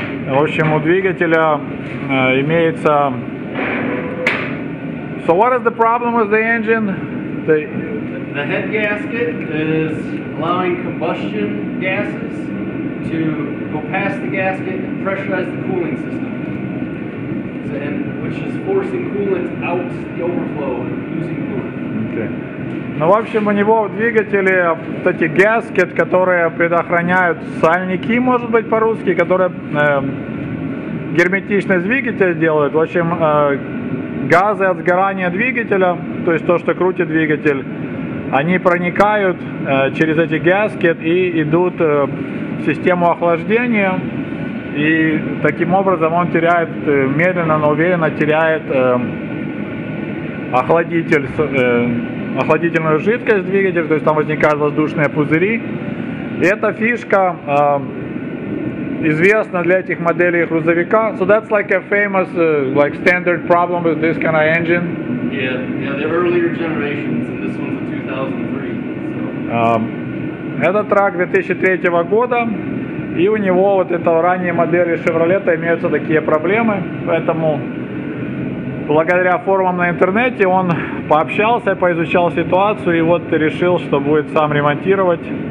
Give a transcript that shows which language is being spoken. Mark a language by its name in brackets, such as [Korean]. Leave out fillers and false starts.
[Russian] В общем, у двигателя имеется... [English] So what is the problem with the engine? The head gasket is allowing combustion gases to go past the gasket and pressurize the cooling system, which is forcing coolant out the overflow and losing coolant. Okay. [Russian] Ну, в общем, у него в двигателе вот эти gaskets, которые предохраняют сальники, может быть, по-русски, которые герметичность двигателя делают. В общем, газы от сгорания двигателя, то есть то, что крутит двигатель, они проникают через эти gaskets и идут в систему охлаждения, и таким образом он теряет, медленно, но уверенно теряет охладительную жидкость двигателя, то есть там возникают воздушные пузыри. И эта фишка известна для этих моделей грузовика. [English] So that's like a famous, like standard problem with this kind of engine. Yeah, the earlier generations, and this one's a 2003. So. [Russian] Это трак 2003 года, и у него вот этого ранней модели Шевролета имеются такие проблемы, поэтому благодаря форумам на интернете он пообщался, поизучал ситуацию и вот решил, что будет сам ремонтировать.